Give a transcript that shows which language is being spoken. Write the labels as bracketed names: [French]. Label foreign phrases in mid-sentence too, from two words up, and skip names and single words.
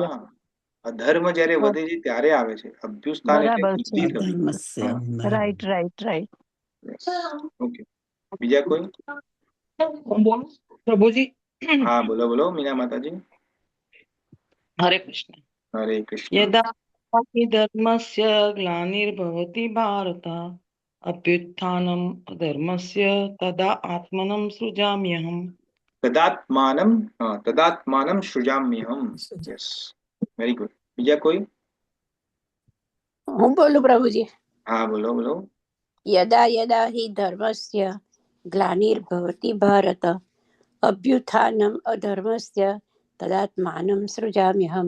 [Gujarati] હા, અધર્મ જ્યારે વધે છે ત્યારે આવે છે. અભ્યુસ્થાન એટલે બરાબર છે. વૃદ્ધિ થવી. અધર્મસ્ય હા, [English] right right right. [Gujarati] yes. ઓકે, બીજા કોઈ? હું બોલું પ્રભુજી? હા, બોલો બોલો મીના માતાજી. હરે કૃષ્ણ. હરે કૃષ્ણ. [Sanskrit] યદા हि धर्मस्य ग्लानिर्भवति भारत अभ्युत्थानम् अधर्मस्य तदा आत्मनं सृजाम्यहम्. તદાત્માનમ, હા, તદાત્માનમ સૃજામ્યહમ. [English] yes, very good. [Gujarati] બીજા કોઈ? હું બોલું પ્રભુજી? હા, બોલો બોલો. [Sanskrit] યદા યદા હિ ધર્મસ્ય ગ્લાનિર્ભવતિ ભારત અભ્યુત્થાનમ અધર્મસ્ય તદાત્માનમ સૃજામ્યહમ.